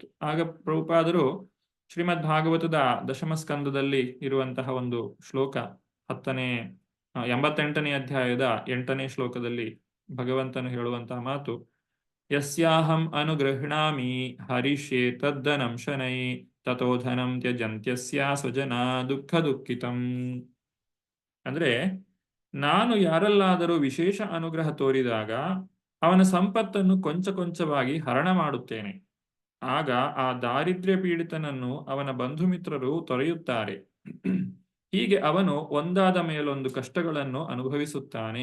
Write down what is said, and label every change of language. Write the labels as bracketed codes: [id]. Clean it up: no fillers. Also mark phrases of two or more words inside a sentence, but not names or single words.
[kn] ಆಗ ಪ್ರಭುಪಾದರು ಶ್ರೀಮದ್ ಭಾಗವತದ ದಶಮ ಸ್ಕಂದದಲ್ಲಿ ಇರುವಂತಹ ಒಂದು ಶ್ಲೋಕ 88ನೇ ಅಧ್ಯಾಯದ 8ನೇ ಶ್ಲೋಕದಲ್ಲಿ ಭಗವಂತನು ಹೇಳುವಂತಹ ಮಾತು, [sa] ಯಸ್ಯಾಹಂ ಅನುಗೃಹ್ಣಾಮಿ ಹರಿಷ್ಯೆ ತದ್ದನಂ ಶನೈ ತಥೋ ಧನಂ ತ್ಯಜಂತ್ಯಸ್ಯ ಸ್ವಜನಾ ದುಃಖ ದುಃಖಿತಂ. [kn] ಅಂದ್ರೆ ನಾನು ಯಾರಲ್ಲಾದರೂ ವಿಶೇಷ ಅನುಗ್ರಹ ತೋರಿದಾಗ ಅವನ ಸಂಪತ್ತನ್ನು ಕೊಂಚ ಕೊಂಚವಾಗಿ ಹರಣ ಮಾಡುತ್ತೇನೆ. ಆಗ ಆ ದಾರಿದ್ರ್ಯ ಪೀಡಿತನನ್ನು ಅವನ ಬಂಧು ಮಿತ್ರರು ತೊರೆಯುತ್ತಾರೆ. ಹೀಗೆ ಅವನು ಒಂದಾದ ಮೇಲೊಂದು ಕಷ್ಟಗಳನ್ನು ಅನುಭವಿಸುತ್ತಾನೆ.